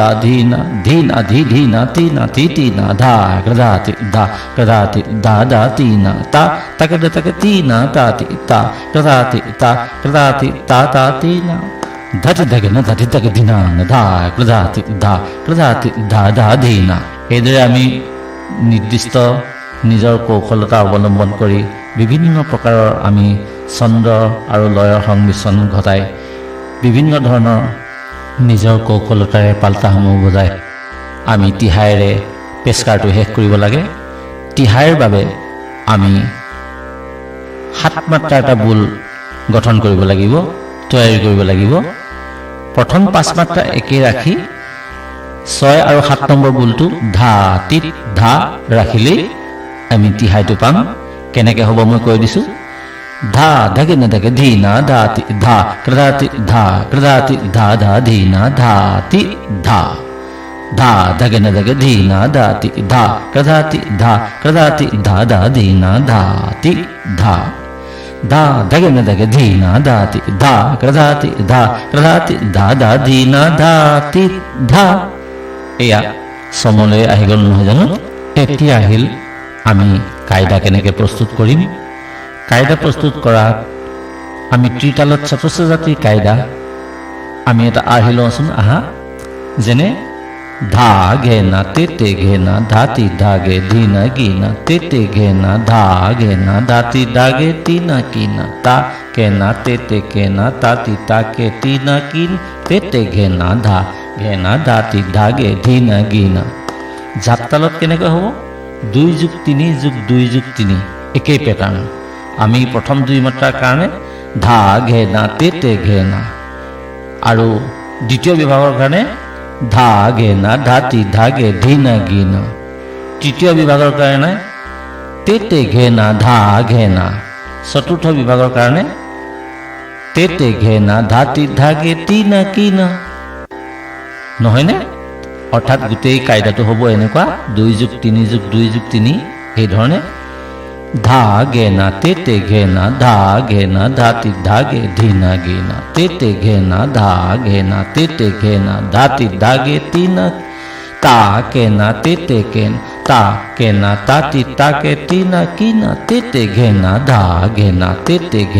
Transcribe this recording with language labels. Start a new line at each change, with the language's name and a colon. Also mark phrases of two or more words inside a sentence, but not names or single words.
Assamese: ধি না ধি না তি না তি না ধা কৃধাতি ধা ধা তি না তা তাকে তাকে তি না তাতি তা কৃধাতি তা তাতি না ধাতি ধাগে না ধাতি তাকে ধি না ধা কৃধাতি ধা ধা ধি না এইদৰে আমি নিৰ্দিষ্ট নিজৰ কৌশলতা অৱলম্বন কৰি বিভিন্ন প্ৰকাৰৰ আমি ছন্দ আৰু লয়ৰ সংমিশ্ৰণ ঘটাই বিভিন্ন ধৰণৰ নিজৰ কৌশলতাৰে পাল্টাসমূহ বজাই আমি তিহাইৰে পেচকাৰটো শেষ কৰিব লাগে তিহাইৰ বাবে আমি 7 মাত্ৰাৰ এটা বুল গঠন কৰিব লাগিব তৈয়াৰী কৰিব লাগিব প্ৰথম 5 মাত্ৰা একে ৰাখি 6 আৰু 7 নম্বৰ বুলটো ধা তিত ধা ৰাখিলেই আমি তিহাইটো পাম কেনেকৈ হ'ব মই কৈ দিছোঁ ধা ধাগে না ধাগে ধি না ধাতি ধা কৃধাতি ধা ধা ধি না ধাতি ধা ধাগে না ধাগে ধি না ধাতি ধা কৃধাতি ধা ধা ধি না ধাতি ধা ধাগে না ধাগে ধি না ধাতি ধা কৃধাতি ধা ধা ধি না ধাতি ধা এয়া সমলৈ আহি গ'ল নহয় জানো এতিয়া আহিল আমি কায়দা কেনেকৈ প্ৰস্তুত কৰিম কায়দা প্ৰস্তুত কৰাত আমি ত্ৰিতালত চতুৰ্থ জাতিৰ কায়দা আমি এটা আহি লওঁচোন আহা যেনে ধা ঘে না তেতে ঘে না ধাতি ধাগে ধি না গি না তেতে ঘে না ধা ঘে না ধাতি ধাগে তি না কি না তা কে না তেতে কে না তাতি তাকে তি না কি তেতে ঘে না ধাতি ধাগে ধি না গি না জাপতালত কেনেকৈ হ'ব 2 + 3 + 2 + 3 একেই পেটাৰ্ণ আমি প্ৰথম 2 মাত্ৰাৰ কাৰণে ধা ঘে না তেতে ঘে না আৰু দ্বিতীয় বিভাগৰ কাৰণে ধা ঘে না ধাতি ধাগে ধি না গি না তৃতীয় বিভাগৰ কাৰণে তেতে ঘে না ধা ঘে না চতুৰ্থ বিভাগৰ কাৰণে তেতে ঘে না ধাতি ধাগে তি না কি না নহয়নে অৰ্থাৎ গোটেই কায়দাটো হ'ব এনেকুৱা 2 + 3 + 2 + 3 এই ধৰণে ধা ঘে না তেতে ঘে না ধা ঘে না ধাতি ধাগে ধি না গি না তেতে ঘে না ধা ঘে না তেতে ঘে না ধাতি ধাগে তি না তা কে না তেতে কে তা কে না তাতি তাকে তি না কি না তেতে ঘে না ধা ঘে না তেতে ঘে